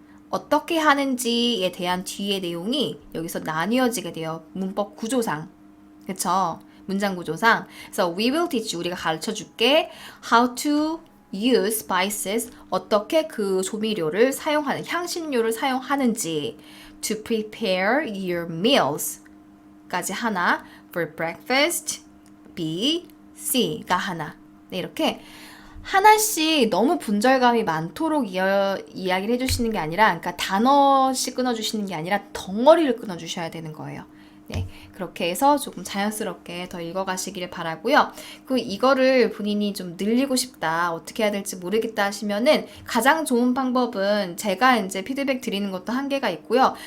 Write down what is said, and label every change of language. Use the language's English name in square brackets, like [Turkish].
[Korean] 어떻게 하는지에 대한 뒤의 내용이 여기서 나뉘어지게 돼요. 문법 구조상. 그쵸? 문장 구조상. 그래서 [English] we will teach you, [Korean] 우리가 가르쳐 줄게. [English] how to use spices, [Korean] 어떻게 그 조미료를 사용하는, 향신료를 사용하는지. [English] to prepare your meals [Korean] 까지 하나. for breakfast, B, C가 하나. 네, 이렇게 하나씩 너무 분절감이 많도록 이야기를 해주시는 게 아니라, 그러니까 단어씩 끊어주시는 게 아니라 덩어리를 끊어주셔야 되는 거예요. 네, 그렇게 해서 조금 자연스럽게 더 읽어가시기를 바라고요. 그 이거를 본인이 좀 늘리고 싶다, 어떻게 해야 될지 모르겠다 하시면은 가장 좋은 방법은 제가 이제 피드백 드리는 것도 한계가 있고요.